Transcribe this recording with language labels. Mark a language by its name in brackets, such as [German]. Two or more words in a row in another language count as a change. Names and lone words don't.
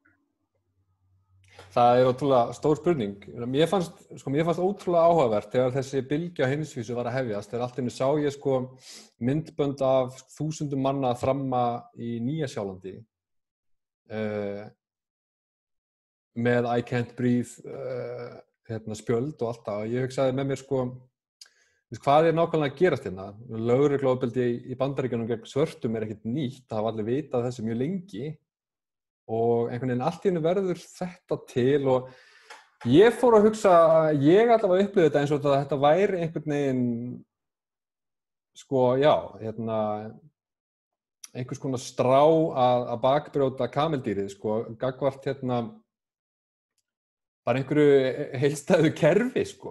[Icelandic] Það ótrúlega stór spurning. Mér fannst ótrúlega áhugavert þegar þessi bylgja á heimsvísu var að hefjast. Þegar allt í einu sá ég myndbönd af þúsundum manna þramma í Nýja-Sjálandi með [English] I can't breathe [Icelandic] spjöld og allt það. Ég hugsaði með mér hvað nákvæmlega að gerast hérna? Lögregluofbeldi í Bandaríkjunum gegn svörtum ekkert nýtt. Það hafa allir vitað þessu mjög lengi. Og einhvern veginn allt í einu verður þetta til og ég fór að hugsa, ég allavega upplifði þetta eins og þetta væri einhvern veginn, einhvers konar strá að bakbrjóta kameldýrið, gagnvart bara einhverju heildstæðu kerfi,